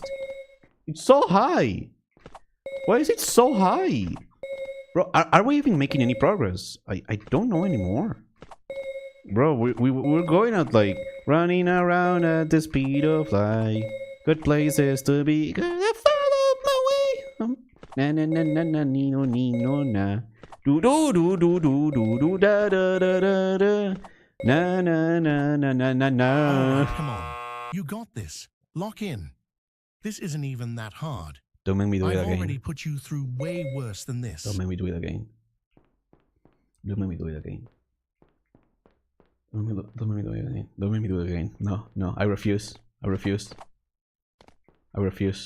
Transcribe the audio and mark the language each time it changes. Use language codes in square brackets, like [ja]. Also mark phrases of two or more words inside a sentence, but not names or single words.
[en] It's so high! Why is it so high? Bro, are we even making any progress? I don't know anymore. Bro, we're going out like running around at the speed of light. Good places to be. Gotta follow my way. Na na na na na no no na. Do do do do do do do da da da da da. Na na na na na na na. Come on, you got this. Lock in. This isn't even that hard. Don't make me do it again. I've already put you through way worse than this. Don't make me do it again. Don't make me do it again. Don't make me do it again. Don't make me do it again. No, I refuse. I refuse. I refuse.